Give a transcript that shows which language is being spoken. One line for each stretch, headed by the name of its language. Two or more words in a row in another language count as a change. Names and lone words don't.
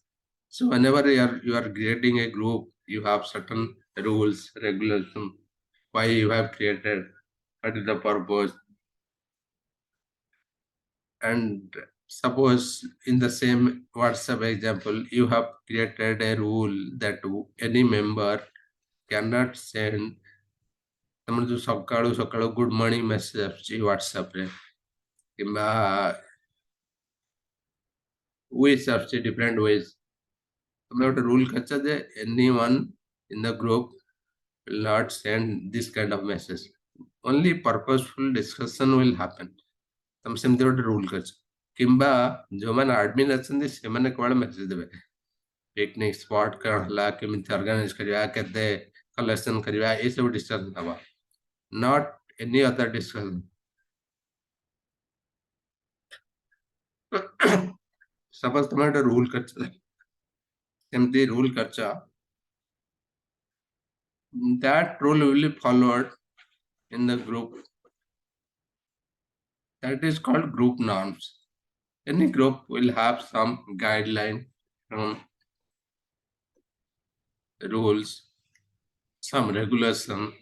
English: So whenever you are creating a group, you have certain rules, regulation, why you have created, what is the purpose. And suppose in the same WhatsApp example, you have created a rule that any member cannot send
Odia: ତମର ଯୋଉ ସକାଳୁ ସକାଳୁ
English: good morning message
Odia: ଆସୁଛି ହ୍ୱାଟ୍ସଆପରେ କିମ୍ବା ୱିଶ୍ ଆସୁଛି
English: different ways
Odia: ତମେ ଗୋଟେ ରୁଲ୍ କରିଛ ଯେ
English: any one in the group will not send this kind of message. Only purposeful discussion will happen.
Odia: ତମେ ସେମିତି ଗୋଟେ ରୁଲ୍ କରିଛ କିମ୍ବା ଯୋଉମାନେ ଆଡମିନ୍ ଅଛନ୍ତି ସେମାନେ କେବଳ ମେସେଜ ଦେବେ
English: picnic spot
Odia: କ'ଣ ହେଲା କେମିତି ଅର୍ଗାନାଇଜ କରିବା କେତେ କଲେକ୍ସନ କରିବା ଏସବୁ ଡିସ୍କସନ ହବ
English: not any other discussion. Suppose
Odia: ତମେ ଗୋଟେ ରୁଲ୍ କରିଛ ସେମିତି ରୁଲ୍ କରିଛ
English: that rule will be followed in the group. That is called group norms. Any group will have some guideline, some rules, some regulation.